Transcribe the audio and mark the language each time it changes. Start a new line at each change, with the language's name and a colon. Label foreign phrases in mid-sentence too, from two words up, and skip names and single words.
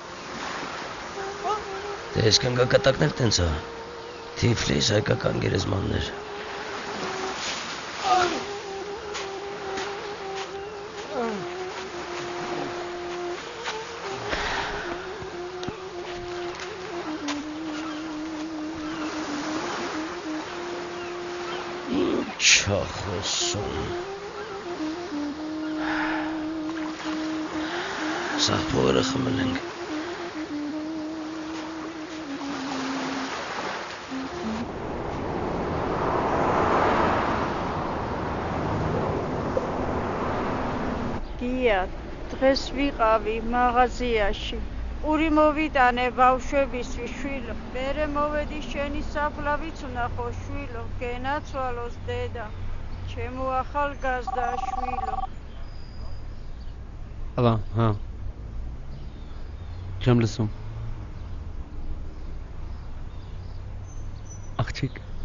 Armenian: Դե ես կնգա կտակներ տենց է։ Թիֆլիս հայկական գերեզմաններ։ Ինչ է խոսում։ Սաղ փողերը խմել ենք։ Դիա,
Georgian: დღეს ვიყავი მაღაზიაში. პური მოვიტანე ბავშვების შვილო. მერე მოვედი შენი საფლავიც ვნახო შვილო. გენაცვალოს დედა. ჩემო ახალგაზრდა შვილო.
Armenian: Ալա, հա։ Չեմ լսում։ Աղջիկ։